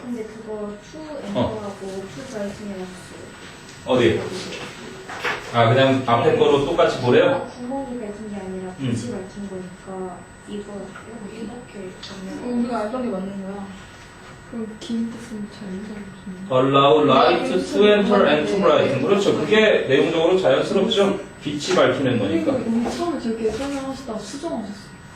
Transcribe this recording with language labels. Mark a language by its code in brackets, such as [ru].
[ko] 근데 그거 투 엠버하고 투 브라이튼이라고 어디? 그냥 앞에 거로 똑같이 보래요? 구멍이 뱉은 게 아니라 빛이 밝힌 거니까 이거 이렇게 정리하고. 우리가 알던 게 맞는 거야. 그럼 긴 뜻은 잘 모르겠네. [en] Allow light to enter and to brighten. [ko] 그렇죠. 그게 내용적으로 자연스럽죠. 빛이 밝히는 거니까. 우리 처음에 저렇게 설명하시다가 수정하셨어.